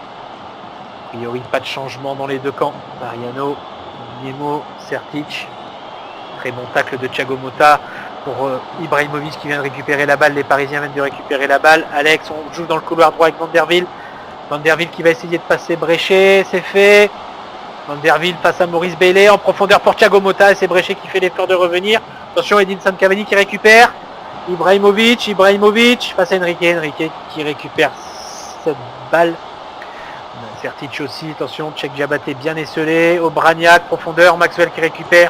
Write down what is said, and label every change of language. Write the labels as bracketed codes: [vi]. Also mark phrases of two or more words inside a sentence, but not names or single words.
[fr] A priori, pas de changement dans les deux camps. Mariano, Nguemo, Sertic. Très bon tacle de Thiago Motta pour Ibrahimovic qui vient de récupérer la balle. Les Parisiens viennent de récupérer la balle. Alex, on joue dans le couloir droit avec Van der Wiel. Van der Wiel qui va essayer de passer Bréchet, c'est fait. Van der Wiel face à Maurice Bailey en profondeur pour Thiago Motta et c'est Bréchet qui fait l'effort de revenir. Attention, Edinson Cavani qui récupère. Ibrahimovic face à Enrique qui récupère cette balle. Sertic aussi, attention, Cheikh Diabaté bien esselé. Obraniak, profondeur, Maxwell qui récupère.